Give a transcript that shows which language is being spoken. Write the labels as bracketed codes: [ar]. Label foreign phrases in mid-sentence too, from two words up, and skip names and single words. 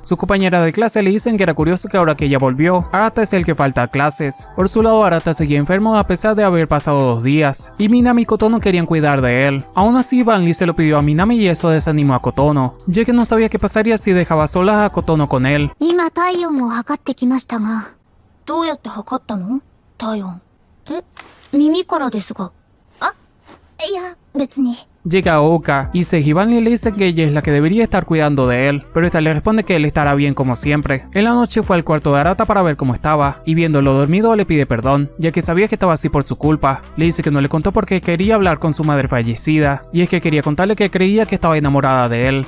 [es] Su compañera de clase le dicen que era curioso que ahora que ella volvió, Arata es el que falta a clases. Por su lado, Arata seguía enfermo a pesar de haber pasado 2 días, y Minami y Kotono querían cuidar de él. Aún así, Van Lee se lo pidió a Minami y eso desanimó a Kotono, ya que no sabía qué pasaría si dejaba sola a Kotono con él. [ja] 今体温を測ってきましたが。どうやって測ったの？体温。耳からですが。あ、いや、別に。 [es] Llega Uka, y Seiji y Van Lee le dicen que ella es la que debería estar cuidando de él, pero esta le responde que él estará bien como siempre. En la noche fue al cuarto de Arata para ver cómo estaba, y viéndolo dormido le pide perdón, ya que sabía que estaba así por su culpa. Le dice que no le contó porque quería hablar con su madre fallecida, y es que quería contarle que creía que estaba enamorada de él.